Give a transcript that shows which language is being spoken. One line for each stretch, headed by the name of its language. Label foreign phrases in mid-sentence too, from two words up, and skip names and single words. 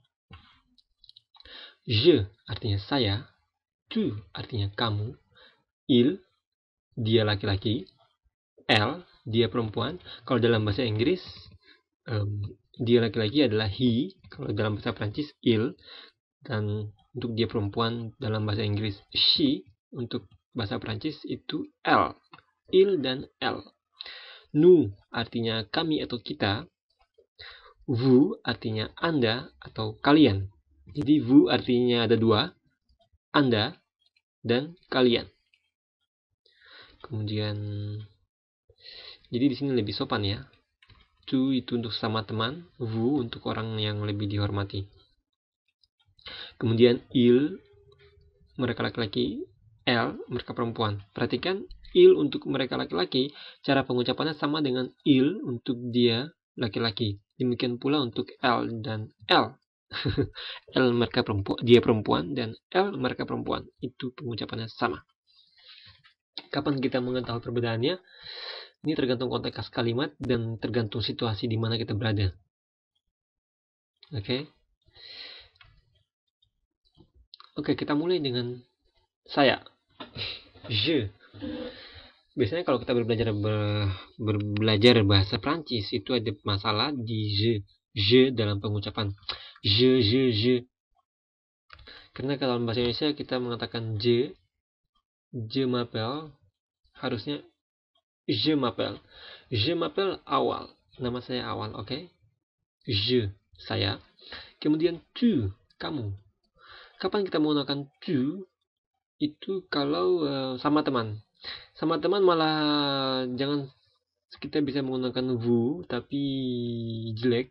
Indonesian: Je artinya saya, tu artinya kamu, il, dia laki-laki, elle, dia perempuan. Kalau dalam bahasa Inggris, dia laki-laki adalah he. Kalau dalam bahasa Prancis, il. Dan untuk dia perempuan dalam bahasa Inggris, she. Untuk bahasa Prancis itu elle. Il dan elle. Nous artinya kami atau kita. Vous artinya Anda atau kalian. Jadi vous artinya ada dua, Anda dan kalian. Kemudian, jadi di sini lebih sopan ya. Tu itu untuk sama teman, vous untuk orang yang lebih dihormati. Kemudian il, mereka laki-laki, elle, mereka perempuan. Perhatikan il untuk mereka laki-laki, cara pengucapannya sama dengan il untuk dia laki-laki. Demikian pula untuk elle dan elle. Elle mereka perempuan, dia perempuan, dan elle mereka perempuan. Itu pengucapannya sama. Kapan kita mengetahui perbedaannya? Ini tergantung konteks kalimat dan tergantung situasi di mana kita berada. Oke. Oke, kita mulai dengan saya. Je. Biasanya kalau kita berbelajar bahasa Prancis itu ada masalah di je. Je dalam pengucapan. Je. Karena kalau dalam bahasa Indonesia kita mengatakan
French: je m'appelle,
Indonesian: harusnya
French: je m'appelle. Je m'appelle
Indonesian: Awal. Nama saya Awal, oke? Je, saya. Kemudian tu, kamu. Kapan kita menggunakan tu? Itu kalau sama teman. Sama teman malah jangan kita bisa menggunakan vous, tapi jelek.